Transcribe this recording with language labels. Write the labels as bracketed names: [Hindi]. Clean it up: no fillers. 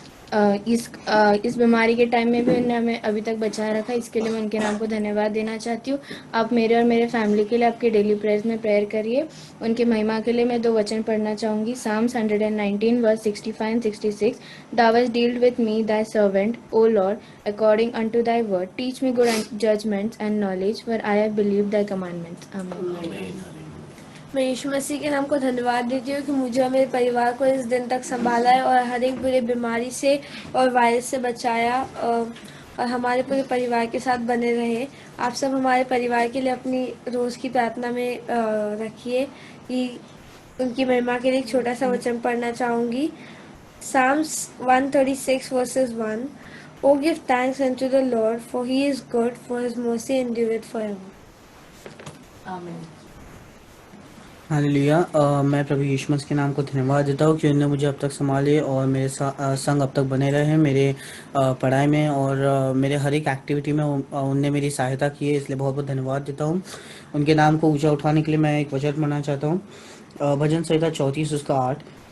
[Hindi] इस बीमारी के टाइम में भी उन्होंने हमें अभी तक बचाए रखा, इसके लिए मैं उनके नाम को धन्यवाद देना चाहती हूँ। आप मेरे और मेरे फैमिली के लिए आपके डेली प्रेयर्स में प्रेयर करिए। उनके महिमा के लिए मैं 2 वचन पढ़ना चाहूँगी। [English] Psalms 119 verse 65 and 66। Thou hast dealt with me thy servant, O Lord, according unto thy word. Teach me good judgments and knowledge, for I have believed thy commandments. Amen. [Hindi] मैं यीशु मसीह के नाम को धन्यवाद देती हूँ कि मुझे और मेरे परिवार को इस दिन तक संभाला है और हर एक बुरे बीमारी से और वायरस से बचाया और हमारे पूरे परिवार के साथ बने रहे। आप सब हमारे परिवार के लिए अपनी रोज़ की प्रार्थना में रखिए। कि उनकी महिमा के लिए एक छोटा सा वचन पढ़ना चाहूँगी। [English] Psalms 136 verses 1। Oh, give thanks unto the Lord, for he is good, for his mercy endureth forever. [Hindi] आमीन। हालेलुया। मैं प्रभु यीशु मसीह के नाम को धन्यवाद देता हूँ कि उन्होंने मुझे अब तक संभाले और मेरे संग अब तक बने रहे हैं मेरे पढ़ाई में और मेरे हर एक एक्टिविटी में उनने मेरी सहायता की है, इसलिए बहुत बहुत धन्यवाद देता हूँ। उनके नाम को ऊंचा उठाने के लिए मैं एक वचन पढ़ना चाहता हूँ। भजन संहिता 34 उसका 8।